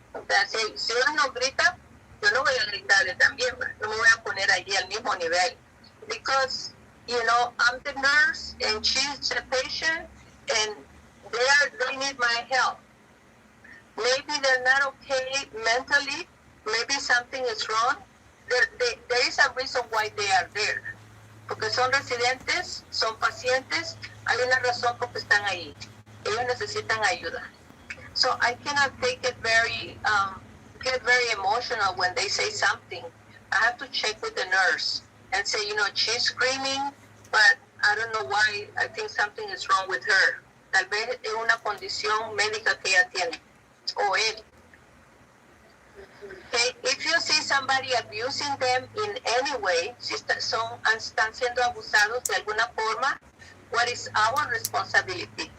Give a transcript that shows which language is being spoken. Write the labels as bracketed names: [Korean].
[Spanish] O sea, si uno no grita, yo no voy a gritarle también, no me voy a poner allí al mismo nivel. [English] Because, you know, I'm the nurse and she's the patient and they need my help. Maybe they're not okay mentally, maybe something is wrong. There is a reason why they are there. [Spanish] Porque son residentes, son pacientes, hay una razón por qué están ahí. Ellos necesitan ayuda. [English] So I cannot take it get very emotional when they say something. I have to check with the nurse and say, you know, she's screaming, but I don't know why. I think something is wrong with her. [Spanish] Tal vez es una condición médica que ella tiene, o él. [English] Okay, if you see somebody abusing them in any way, [Spanish] si están siendo abusados de alguna forma, [English] what is our responsibility?